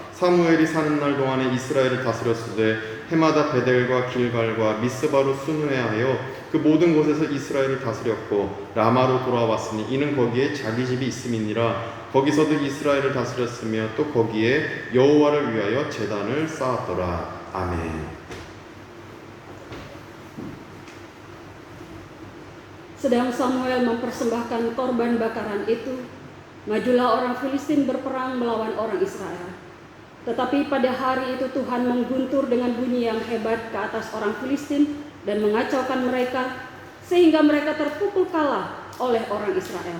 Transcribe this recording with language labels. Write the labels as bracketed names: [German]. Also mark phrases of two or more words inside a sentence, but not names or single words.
[Korean] 사무엘이 사는 날 동안에 이스라엘을 다스렸으되 해마다 베델과 길갈과 미스바로 순회하여 그 모든 곳에서 이스라엘을 다스렸고 라마로 돌아왔으니 이는 거기에 자기 집이 있음이니라. 거기서도 이스라엘을 다스렸으며 또 거기에 여호와를 위하여 제단을 쌓았더라. 아멘. [Indonesian] Sedang Samuel mempersembahkan korban bakaran itu, majulah orang Filistin berperang melawan orang Israel. Tetapi pada hari itu Tuhan mengguntur dengan bunyi yang hebat ke atas orang Filistin dan mengacaukan mereka, sehingga mereka terpukul kalah oleh orang Israel.